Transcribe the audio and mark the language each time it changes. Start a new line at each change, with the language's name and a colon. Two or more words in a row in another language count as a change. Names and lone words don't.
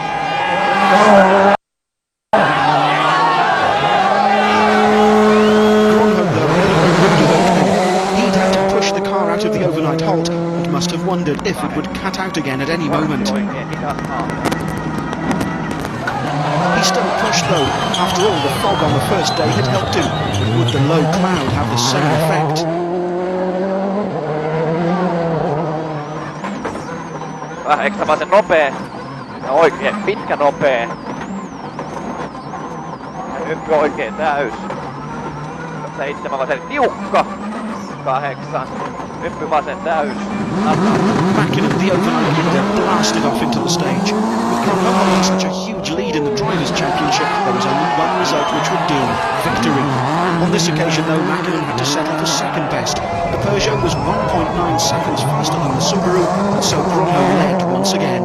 English: He'd had to push the car out of the overnight halt and must have wondered if it would cut out again at any moment. He still pushed though. After all, the fog on the first day had helped him. But would the low cloud have the same effect?
Finnish: Vähän ekstra vasen nopea. Ja oikein pitkä nopea. Ja hyppy oikein täys. 7 vasen tiukka. 8. Hyppy vasen täys.
English: Mackin and the overnight leader blasted off into the stage. With Cronenberg holding such a huge lead in the Drivers' Championship, there was only one result which would do: victory. On this occasion, though, Mackin had to settle for second best. The Peugeot was 1.9 seconds faster than the Subaru, and so Cronenberg led once again.